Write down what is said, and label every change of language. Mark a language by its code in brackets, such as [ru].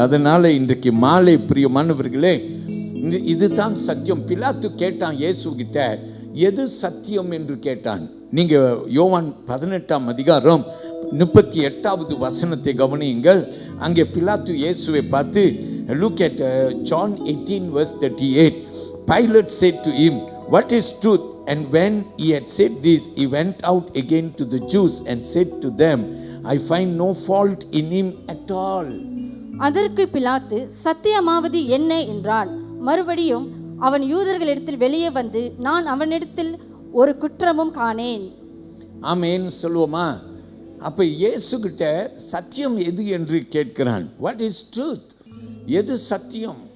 [ta] அதனால இன்றைக்கு மாலை பிரியமானவர்களே, இதுதான் சத்தியம். பிலாத்து கேட்டான் இயேசு கிட்ட, எது சத்தியம் என்று கேட்டான். நீங்க யோவான் 18ஆம் அதிகாரம் 38வது வசனத்தை கவனியுங்கள். அங்கே பிலாத்து இயேசுவை பார்த்து, [en] look at John 18 verse 38. Pilate said to him, "What is truth?" And when he had said this, he went out again to the Jews and said to them, "I find no fault in him at all." [ta] அதற்கு பிலாத்து, சத்தியமாவது என்ன என்றான். மறுபடியும் அவன் யூதர்களிடத்தில் வெளியே வந்து, நான் அவனிடத்தில் ஒரு குற்றமும் காணேன். ஆமென் சொல்லுவோமா? அப்ப இயேசு கிட்ட சத்தியம் எது என்று கேட்கிறான். [en] What is truth? [ta] எது சத்தியம்?